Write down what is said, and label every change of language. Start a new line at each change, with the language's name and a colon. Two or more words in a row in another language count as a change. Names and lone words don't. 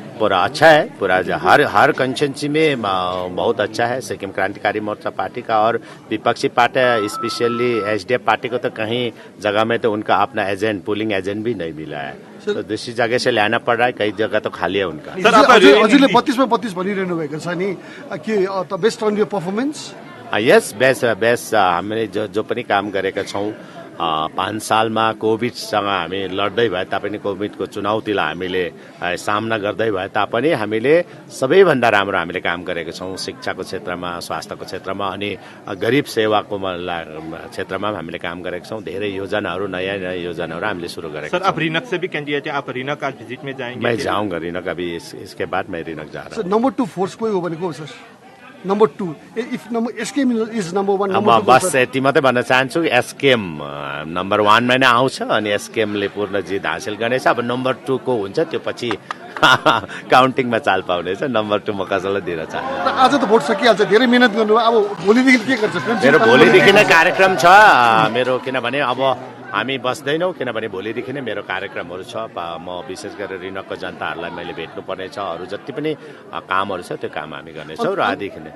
Hindi: पूरा अच्छा है पूरा हर कंस्टिट्यूंसी में बहुत अच्छा है सिक्किम क्रांतिकारी मोर्चा पार्टी का और विपक्षी पार्टी स्पेशली एसडीएफ पार्टी को तो कहीं जगह में तो उनका अपना एजेंट पोलिंग एजेंट भी नहीं मिला है तो दूसरी जगह से लाना पड़ रहा है कई जगह तो खाली है उनका
Nepali: हजुरले 32 में 32 भनिरहनु भएको छ नि के
English: best on your performance yes best
Nepali: हामीले जो पनि काम गरेका छौँ 5 सालमा कोभिडसँग हामी लड्दै भए तापनि कोभिडको चुनौतीलाई हामीले सामना गर्दै भए तापनि हामीले सबैभन्दा राम्रो हामीले काम गरेका छौँ शिक्षाको क्षेत्रमा स्वास्थ्यको क्षेत्रमा अनि गरिब सेवाको क्षेत्रमा हामीले काम गरेका छौँ धेरै योजनाहरू नयाँ योजनाहरू हामीले सुरु गरेका छौँ
Hindi: सर आप रिनक से भी कैंडिडेट हैं आप रिनक आज विजिट में जाएंगे मैं जाऊंगा रिनक अभी इसके बाद मैं रिनक जा रहा हूँ
English: number 2 force
Nepali: कोही हो भनेको
English: सर number 2? If SKM is number 1,
Nepali: म
English: number 2
Nepali: बस यति मात्रै भन्न चाहन्छु एसकेएम नम्बर 1 मा नै आउँछ अनि एसकेएमले पूर्ण जित हासिल गर्नेछ अब नम्बर 2 को हुन्छ त्यो पछि काउन्टिङमा चाल पाउनेछ नम्बर 2 म कसैलाई दिन चाहन्छु आज त भोट सकिहाल्छ धेरै मेहनत गर्नु अब भोलिदेखि के गर्छ मेरो भोलिदेखि नै कार्यक्रम छ मेरो किनभने अब हामी बस्दैनौँ किनभने भोलिदेखि नै मेरो कार्यक्रमहरू छ म विशेष गरेर ऋणकको जनताहरूलाई मैले भेट्नुपर्ने छ अरू जति पनि कामहरू छ त्यो काम हामी गर्नेछौँ र आजदेखि नै